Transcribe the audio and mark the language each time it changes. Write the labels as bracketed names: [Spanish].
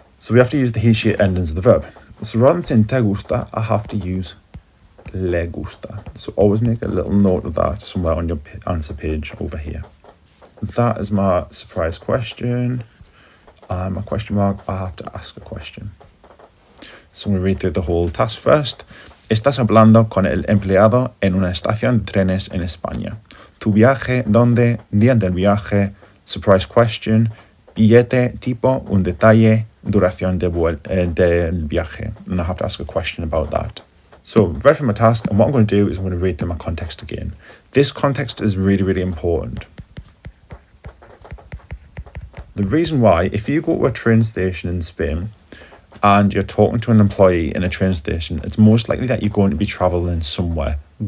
[English] So we have to use the he, she endings of the verb. So rather than saying [Spanish] te gusta, [English] I have to use [Spanish] le gusta. [English] So always make a little note of that somewhere on your answer page over here. That is my surprise question. My question mark, I have to ask a question. So I'm going to read through the whole task first. [Spanish] Estás hablando con el empleado en una estación de trenes en España. Tu viaje, ¿dónde? Día del viaje. [English] Surprise question. [Spanish] Billete, tipo, un detalle, duración del viaje. [English] And I have to ask a question about that. So, read from my task, and what I'm going to do is I'm going to read through my context again. This context is really, really important. The reason why, if you go to a train station in Spain and you're talking to an employee in a train station, it's most likely that you're going to be traveling somewhere.